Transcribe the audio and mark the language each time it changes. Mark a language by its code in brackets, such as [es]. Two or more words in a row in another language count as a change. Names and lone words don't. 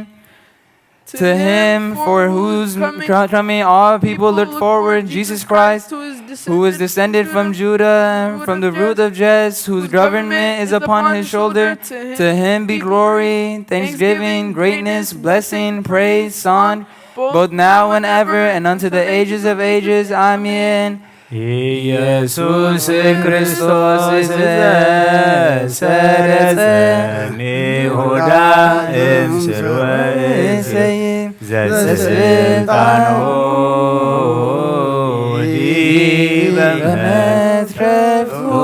[en] To him for whose coming all people look forward, Jesus Christ, who is descended from Judah, from the root of Jesse, whose government is upon his shoulder. To him be glory, thanksgiving, greatness, blessing, praise, song, both now and ever, and unto the ages of ages. Amen. [gez] ኢየሱስ ክርስቶስ ዘሰረጸ ይሁዳ እምስርወ እሴይ ዘስልጣኖ ዲበ መትረፉ